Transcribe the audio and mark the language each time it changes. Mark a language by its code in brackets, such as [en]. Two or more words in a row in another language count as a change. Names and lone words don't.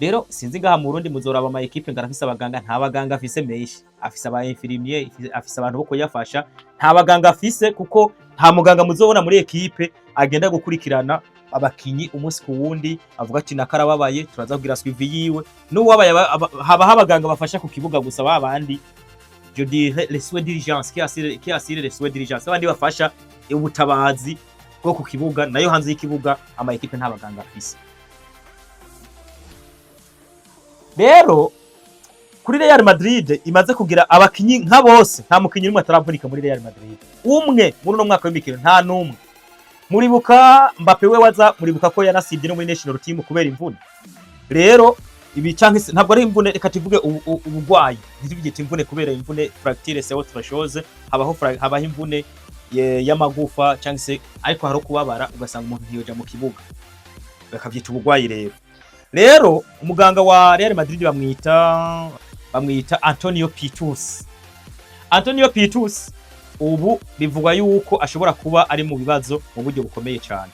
[rn] rero sinzi ngaha mu Burundi muzoraba ama equipe ngarafise abaganga, nta baganga afise menshi, afise aba infirmier, afise abantu bo kuyafasha, nta baganga afise kuko nta muganga muzobona muri equipe agenda gukurikirana abakinyi umunsi ku wundi avuga ati nakarababaye turaza kugira suivi yiwe, n'uwabaye haba abaganga bafasha ku kibuga gusa babandi [fr] je dirais les soins d'urgence qui assure les soins d'urgence, [rn] abandi bafasha ubutabazi bwo ku kibuga, nayo hanze y'ikibuga ama equipe nta baganga afise. Rero kuri Real Madrid imaze kugira abakinyi nka bose, nta mukinyi umwe ataravunika muri Real Madrid, umwe muri no mwaka w'imikino nta numwe. Muribuka Mbappe we waza, muribuka ko yanasibye no muri [en] national team [rn] kubera imvune. Rero ibi canke ntabwo ari imvune, reka tuvuge ubugwayi, ntibigite imvune kubera imvune [fr] fracture c'est autre chose, [rn] habaho imvune y'amagufa canke se, ariko haro kubabara ugasanga umuntu ntiyoja mu kibuga, bakavyita ubugwayi. Rero umuganga wa Real Madrid bamwita Antonio Pitus. Antonio Pitus ubu bivugwa yuko ashobora kuba ari mu bibazo mu buryo bukomeye cyane.